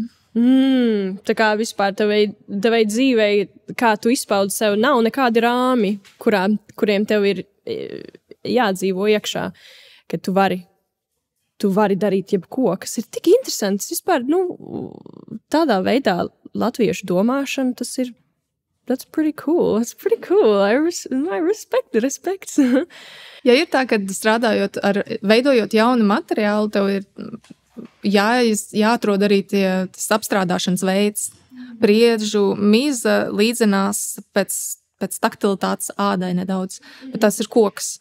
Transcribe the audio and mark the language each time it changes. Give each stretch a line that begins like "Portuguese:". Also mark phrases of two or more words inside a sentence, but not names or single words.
Latvian: Tā kā vispār tevai dzīvei, kā tu izpaudi sev, nav nekādi rāmi, kuriem tev ir jādzīvo iekšā, ka tu vari darīt jebko, kas ir tik interesants. Vispār, tādā veidā latviešu domāšana, tas ir
English: That's pretty cool. That's pretty cool. I respect.
Latvian: Ja ir tā, ka strādājot veidojot jaunu materiālu, tev ir jāatrod arī tas apstrādāšanas veids. Priežu miza līdzinās pēc taktilitātes ādai nedaudz, bet tas ir koks.